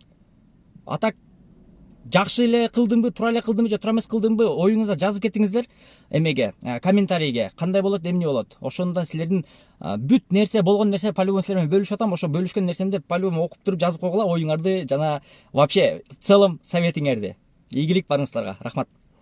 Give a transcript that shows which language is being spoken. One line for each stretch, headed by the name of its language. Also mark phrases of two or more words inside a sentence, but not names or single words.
Kyrgyz: А так жакшы эле кылдымбы, туура эле кылдымбы же туура эмес кылдымбы, оюңузду жазып кетиңиздер эмеге, комментарийге. Кандай болот, эмне болот? Ошондон силердин бүт нерсе болгон нерсе по-любому силер менен бөлүшүп атам. Ошо бөлүшкөн нерсемди по-любому окуп туруп жазып койгула, оюңарды жана
Russian: вообще в целом
Kyrgyz: советиңерди. Ийгилик барыңыздарга. Рахмат.